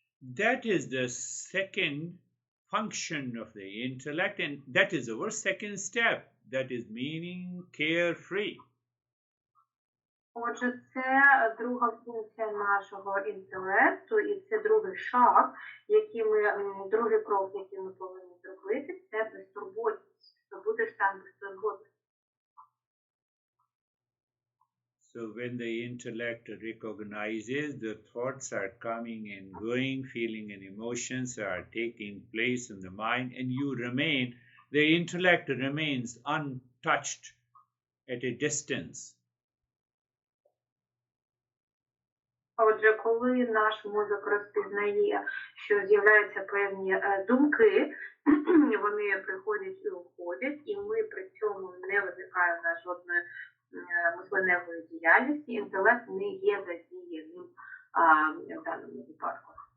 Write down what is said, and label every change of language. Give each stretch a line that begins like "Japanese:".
English: That is the second function of the intellect, and that is our second step. That is meaning carefree.
Ukrainian: Отже, це друга функція нашого інтелекту, і це другий шаг, другий крок, який ми повинні зробити, це безтурботність. Це буде стан безтурботності.
English: So when the intellect recognizes the thoughts are coming and going, feeling and emotions are taking place in the mind, and the intellect remains untouched at a distance.
Ukrainian: Отже, коли наш мозок розпізнає, що з'являються певні думки, вони приходять і уходять, і ми при цьому не виникаємо на жодної мисленневої діяльності, інтелект не є задіяним в даному випадку.